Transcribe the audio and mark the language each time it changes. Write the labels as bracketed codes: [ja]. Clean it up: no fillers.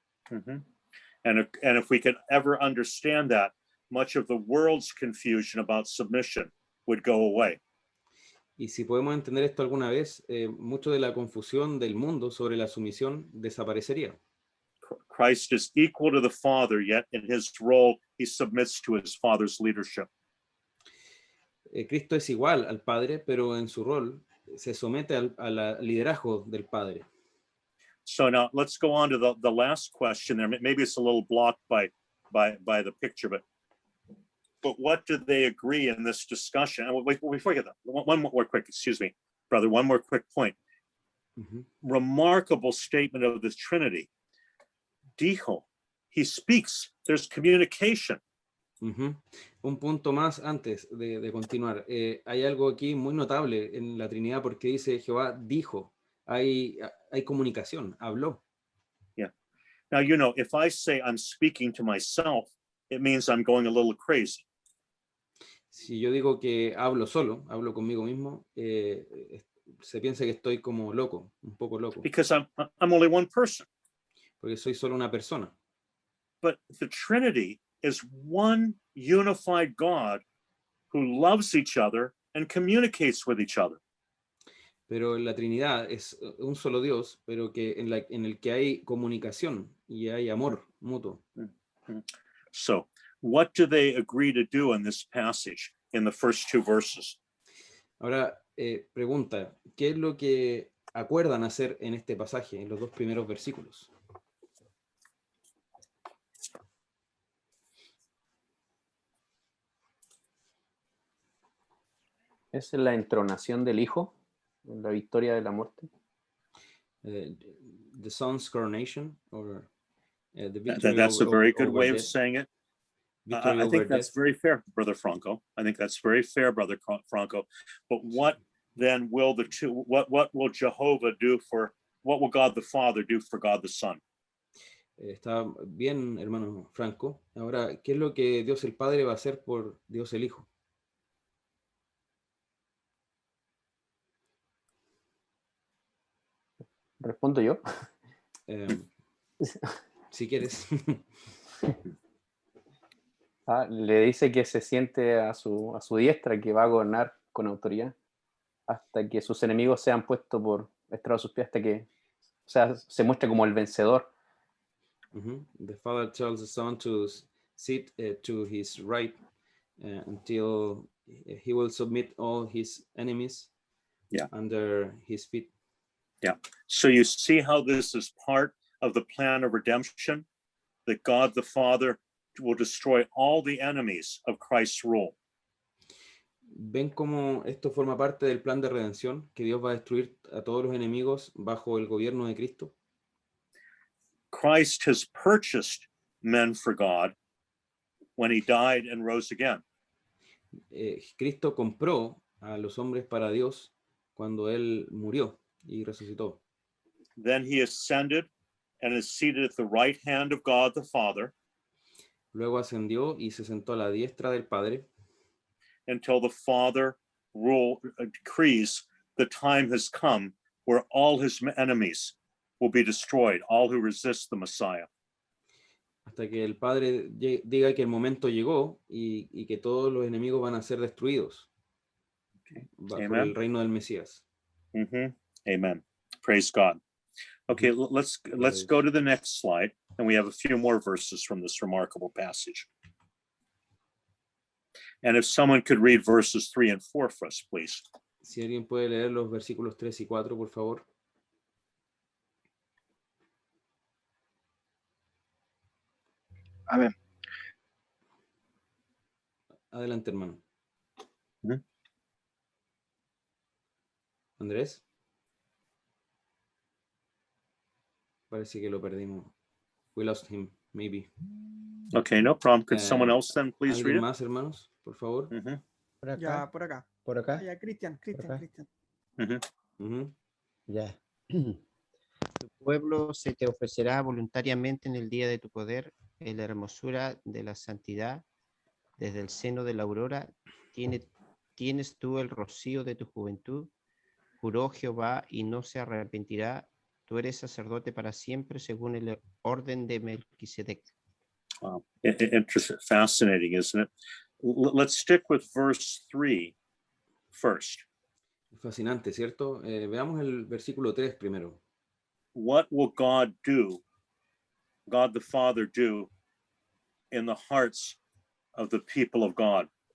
[en] Mhm. And if we could ever understand that, much of the world's confusion about submission would go away. [es] Y si podemos entender esto alguna vez, mucho de la confusión del mundo sobre la sumisión desaparecería. [en] Christ is equal to the Father, yet in his role, he submits to his Father's leadership. [es] Cristo es igual al Padre, pero en su rol se somete al liderazgo del Padre. [en] So now let's go on to the last question there. Maybe it's a little blocked by the picture, but what do they agree in this discussion? And wait, before I get that, one more quick, excuse me, brother, one more quick point. Ujú. Remarkable statement of the Trinity. Dijo, he speaks, there's communication. Ujú. [es] Un punto más antes de continuar. Hay algo aquí muy notable en la Trinidad porque dice Jehová dijo, hay comunicación, habló. [en] Now, you know, if I say I'm speaking to myself, it means I'm going a little crazy. [es] Si yo digo que hablo solo, hablo conmigo mismo, se piensa que estoy como loco, un poco loco, [en] Because I'm only one person. [es] porque soy solo una persona. [en] But the Trinity is one unified God who loves each other and communicates with each other. [es] Pero la Trinidad es un solo Dios, pero que en el que hay comunicación y hay amor mutuo. [en] So, what do they agree to do in this passage in the first two verses? [es] Ahora, pregunta, ¿qué es lo que acuerdan hacer en este pasaje, en los dos primeros versículos? ¿Es la entronación del Hijo en la victoria de la muerte? [en] The Son's coronation, or the victory That's a very good over way of death? saying it. Victory I over think that's death. very fair, Brother Franco. I think that's very fair, Brother Franco. But what then will what will Jehovah do for, what will God the Father do for God the Son? [es] Está bien, hermano Franco. Ahora, ¿qué es lo que Dios el Padre va a hacer por Dios el Hijo? ¿Respondo yo? Si quieres. Le dice que se siente a su diestra, que va a gobernar con autoridad hasta que sus enemigos sean puestos por estrado de sus pies, hasta que, o sea, se muestre como el vencedor. [en] The Father tells the Son to sit to his right until he will submit all his enemies under his feet. Yeah. So you see how this is part of the plan of redemption, that God the Father will destroy all the enemies of Christ's rule. [es] ¿Ven cómo esto forma parte del plan de redención? Que Dios va a destruir a todos los enemigos bajo el gobierno de Cristo. [en] Christ has purchased men for God when he died and rose again. [es] Cristo compró a los hombres para Dios cuando Él murió y resucitó. [en] Then he ascended and is seated at the right hand of God the Father. [es] Luego ascendió y se sentó a la diestra del Padre [en] until the Father decrees the time has come where all his enemies will be destroyed, all who resist the Messiah. [es] Hasta que el Padre diga que el momento llegó y que todos los enemigos van a ser destruidos bajo el reino del Mesías. [en] Amen. Praise God. Okay, let's go to the next slide, and we have a few more verses from this remarkable passage. And if someone could read verses 3 and 4 for us, please. [es] Si alguien puede leer los versículos 3 y 4, por favor. Amén. Adelante, hermano. Ujú. Andrés. Parece que lo perdimos. [en] We lost him, maybe. Okay, no problem. Could someone else then please read it? [es] más, hermanos? Por favor. Por acá. Ya, por acá. Por acá. Ya, Cristian. acá. Ujú. Ya. Tu pueblo se te ofrecerá voluntariamente en el día de tu poder, en la hermosura de la santidad, desde el seno de la aurora. Tienes tú el rocío de tu juventud. Juró Jehová y no se arrepentirá. Tú eres sacerdote para siempre según el orden de Melquisedec. [en] Wow. Interesting, fascinating, isn't it? Let's stick with verse 3 first. [es] Fascinante, ¿cierto? Veamos el versículo 3 primero. [en] What will God do, God the Father do in the hearts of the people of God?